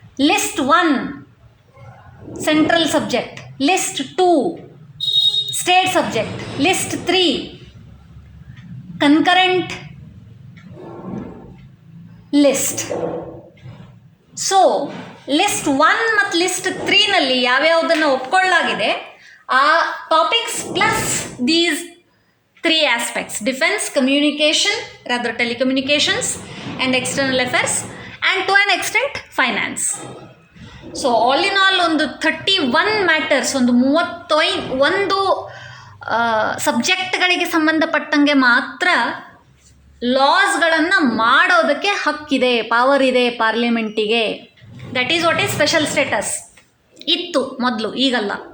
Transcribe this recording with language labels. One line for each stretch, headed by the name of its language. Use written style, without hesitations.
English: List 1 central subject, list 2 state subject, list 3 concurrent list. So list 1 ಮತ್ತು
Kannada: list 3ನಲ್ಲಿ ಯಾವ್ಯಾವುದನ್ನು ಒಪ್ಕೊಳ್ಳಾಗಿದೆ
English: ಆ topics plus these 3 aspects: defense, communication, rather telecommunications and external affairs, and to an extent finance.
Kannada: So all in all ಒಂದು 31 matters, ಒಂದು 31 ಸಬ್ಜೆಕ್ಟ್ಗಳಿಗೆ ಸಂಬಂಧಪಟ್ಟಂಗೆ ಮಾತ್ರ ಲಾಸ್ಗಳನ್ನು ಮಾಡೋದಕ್ಕೆ ಹಕ್ಕಿದೆ, power ಇದೆ ಪಾರ್ಲಿಮೆಂಟಿಗೆ.
English: That is what is special status.
Kannada: ಇತ್ತು ಮೊದಲು, ಈಗಲ್ಲ.